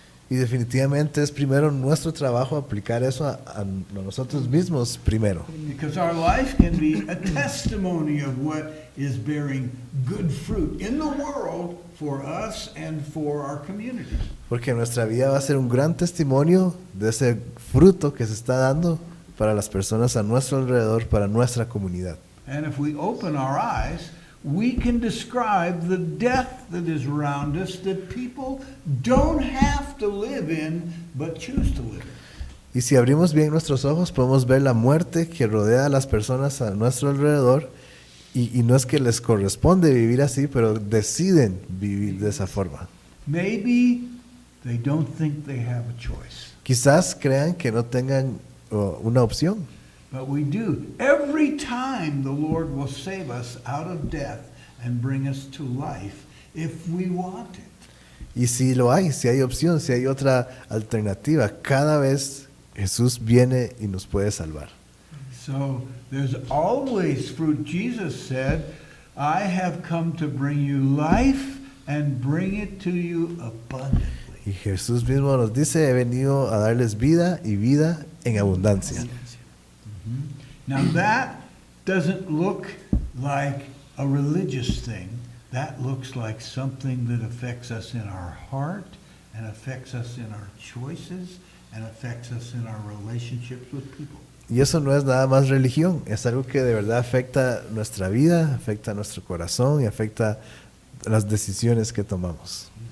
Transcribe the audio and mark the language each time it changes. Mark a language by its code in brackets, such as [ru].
[es] Y definitivamente es primero nuestro trabajo aplicar eso a nosotros mismos primero. [en] Because our life can be a testimony of what is bearing good fruit in the world for us and for our communities. [es] Porque nuestra vida va a ser un gran testimonio de ese fruto que se está dando para las personas a nuestro alrededor, para nuestra comunidad. [en] And if we open our eyes, we can describe the death that is around us that people don't have to live in, but choose to live in. [es] Y si abrimos bien nuestros ojos, podemos ver la muerte que rodea a las personas a nuestro alrededor. Y no es que les corresponde vivir así, pero deciden vivir de esa forma. [en] Maybe they don't think they have a choice, [es] Quizás crean que no tengan una opción, [en] but we do. Every time the Lord will save us out of death and bring us to life if we want it. [es] y si lo hay, si hay opción, si hay otra alternativa, cada vez Jesús viene y nos puede salvar. [en] So there's always fruit. Jesus said, I have come to bring you life and bring it to you abundantly. [es] Y Jesús mismo nos dice, he venido a darles vida y vida en abundancia. [en] Now that doesn't look like a religious thing. That looks like something that affects us in our heart and affects us in our choices and affects us in our relationships with people. [es] Y eso no es nada más religión, es algo que de verdad afecta nuestra vida, afecta nuestro corazón y afecta las decisiones que tomamos.